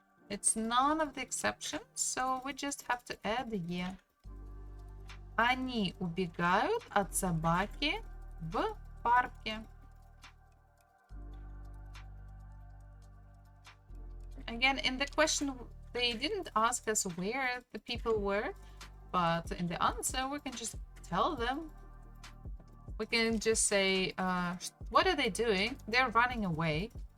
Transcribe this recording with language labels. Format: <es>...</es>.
<en>It's none of the exceptions, so we just have to add the е.</en> <ru>Они убегают от собаки в парке.</ru> <en>Again, in the question, they didn't ask us where the people were, but in the answer, we can just tell them. We can just say, what are they doing? They're running away.</en>